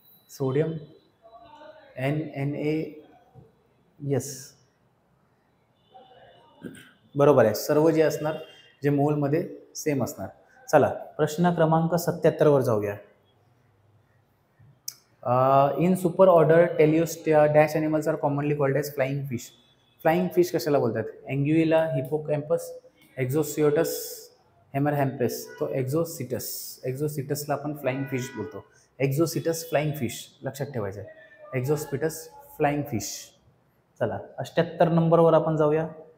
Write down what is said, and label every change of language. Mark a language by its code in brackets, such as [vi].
[mr] Sodium Na yes बरोबर आहे. सर्व जे असणार जे मोलमध्ये सेम असणार. चला प्रश्न क्रमांक 77 वर जाऊया. [en] In super order teleostei dash animals are commonly called as flying fish. [mr] Flying fish कशाला बोलतात? अँग्युइला, हिपोकॅम्पस, एक्झोसियोटस, हेमरहॅम्पेस. तो एक्झोसिटसला आपण फ्लाइंग फिश बोलतो. एक्झोसिटस फ्लाइंग फिश लक्षात ठेवायचं आहे. एक्झोस्पिटस फ्लाइंग फिश. चला 78 नंबरवर आपण जाऊया.